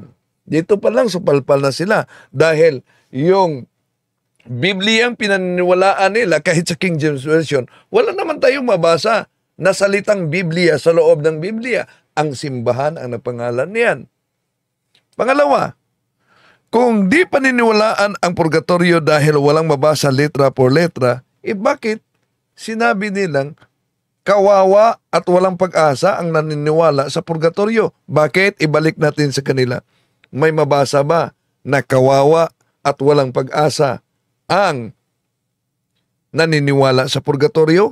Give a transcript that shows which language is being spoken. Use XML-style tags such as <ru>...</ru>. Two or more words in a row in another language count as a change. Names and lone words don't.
<tl>Dito pa lang supalpal na sila dahil yung Biblia ang pinaniniwalaan nila kahit sa King James Version, wala naman tayong mabasa na salitang Biblia sa loob ng Biblia. Ang simbahan ang napangalan niyan. Pangalawa, kung di paniniwalaan ang purgatorio dahil walang mabasa</tl> <es>letra por letra,</es> <tl>bakit sinabi nilang kawawa at walang pag-asa ang naniniwala sa purgatorio? Bakit? Ibalik natin sa kanila. May mabasa ba na kawawa at walang pag-asa ang naniniwala sa purgatorio?</tl>